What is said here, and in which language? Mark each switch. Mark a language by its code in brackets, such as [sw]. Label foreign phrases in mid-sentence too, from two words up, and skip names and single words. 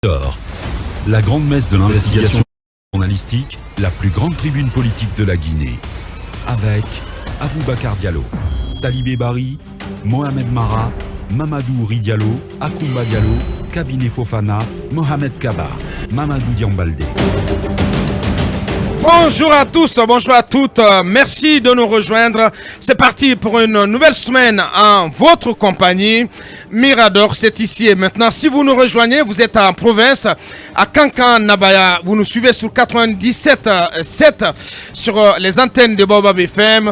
[fr] D'or, la grande messe de l'investigation journalistique, la plus grande tribune politique de la Guinée, avec Aboubacar Diallo, Talibé Bari, Mohamed Mara, Mamadou Ouri Diallo, Akoumba Diallo, Kabinet Fofana, Mohamed Kaba, Mamadou Diambaldé. Bonjour à tous, bonjour à toutes, merci de nous rejoindre. C'est parti pour une nouvelle semaine en votre compagnie. Mirador, c'est ici et maintenant. Si vous nous rejoignez, vous êtes en province, à Kankan, Nabaya. Vous nous suivez sur 97.7 sur les antennes de Baobab FM.